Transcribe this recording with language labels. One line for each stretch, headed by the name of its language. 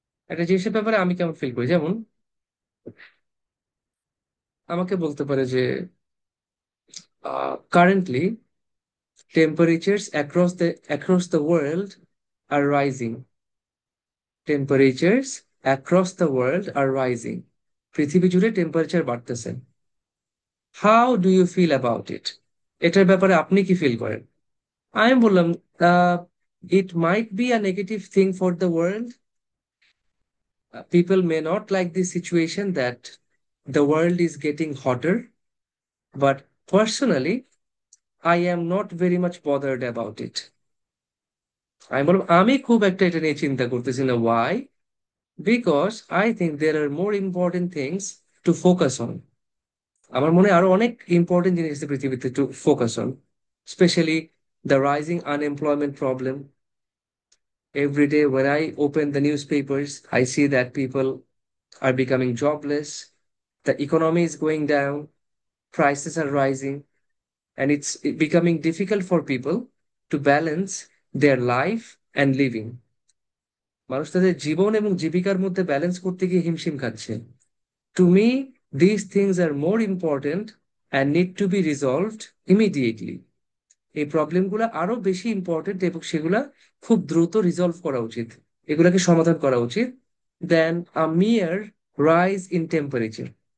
Bangla: একটা জিনিসের ব্যাপারে আমি কেমন ফিল করি, যেমন আমাকে বলতে পারে যে currently
English: temperatures across the world are rising. Temperatures across the world are rising.
Bangla: পৃথিবী জুড়ে টেম্পারেচার বাড়তেছে।
English: How do you feel about it?
Bangla: এটার ব্যাপারে আপনি কি ফিল করেন? আমি বললাম,
English: It might be a negative thing for the world. People may not like this situation that the world is getting hotter, but personally I am not very much bothered about it.
Bangla: আমি বললাম, আমি খুব একটা এটা নিয়ে চিন্তা করতেছি না।
English: Why? Because I think there are more important things to focus on.
Bangla: আমার মনে হয় আরো অনেক ইম্পর্টেন্ট জিনিস আছে পৃথিবীতে
English: To focus on, specially the rising unemployment problem. Every day when I open the newspapers, I see that people are becoming jobless, the economy is going down, prices are rising, and it's becoming difficult for people to balance their life and living.
Bangla: মানুষ তাদের জীবন এবং জীবিকার মধ্যে balance করতে গিয়ে হিমশিম খাচ্ছে।
English: To me, this things are more important and need to be resolved immediately.
Bangla: এই প্রবলেমগুলো আরো বেশি ইম্পর্টেন্ট এবং সেগুলা খুব দ্রুত রিজলভ করা উচিত, এগুলাকে সমাধান করা উচিত,
English: Then a mere rise in temperature.